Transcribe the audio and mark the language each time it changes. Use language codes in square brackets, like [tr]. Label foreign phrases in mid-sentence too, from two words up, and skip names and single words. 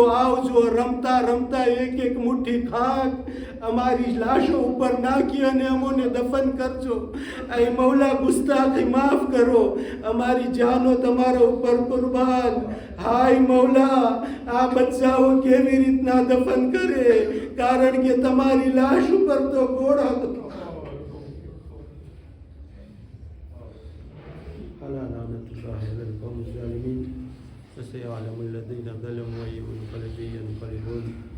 [gu] આવજો, રમતા રમતા એક મુઠ્ઠી ખાક અમારી લાશો ઉપર નાખી અને અમોને દફન કરજો. એ મૌલા ગુસ્તાખી માફ કરો, અમારી જાનો તમારા ઉપર કુરબાન. હાય મૌલા, આ બચ્ચાઓ કેવી રીતના દફન કરે? કારણ કે તમારી લાશ ઉપર તો ઘોડા [ar] على لعنة الله على القوم الظالمين فسيعلم الذين ظلموا أي منقلب ينقلبون